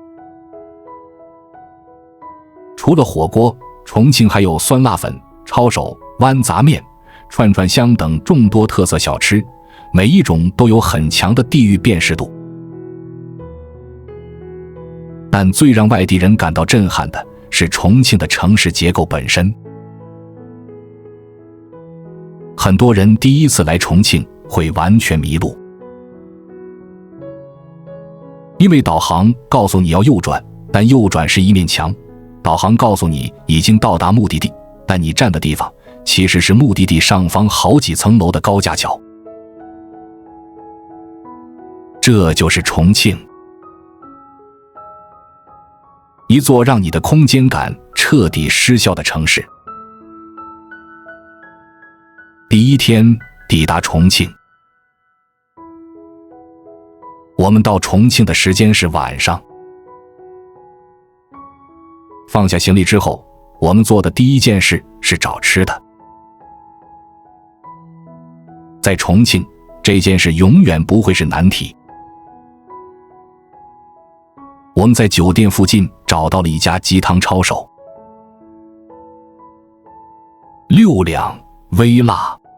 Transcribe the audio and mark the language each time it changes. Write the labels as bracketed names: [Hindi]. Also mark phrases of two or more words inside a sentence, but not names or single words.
[Chinese] 除了火鍋，重慶還有酸辣粉、抄手、豌杂面、串串香等众多特色小吃，每一種都有很強的地域辨识度。但最讓外地人感到震撼的是重慶的城市結構本身。很多人第一次來重慶會完全迷路，因為導航告訴你要右轉，但右轉是一面牆；導航告訴你已經到達目的地，但你站的地方其實是目的地上方好幾層樓的高架橋。這就是重慶，一座讓你的空間感徹底失效的城市。第一天抵達重慶，我們到重慶的時間是晚上。放下行李之後，我們做的第一件事是找吃的。在重慶，這件事永遠不會是難題。我們在酒店附近找到了一家雞湯抄手，6兩微辣。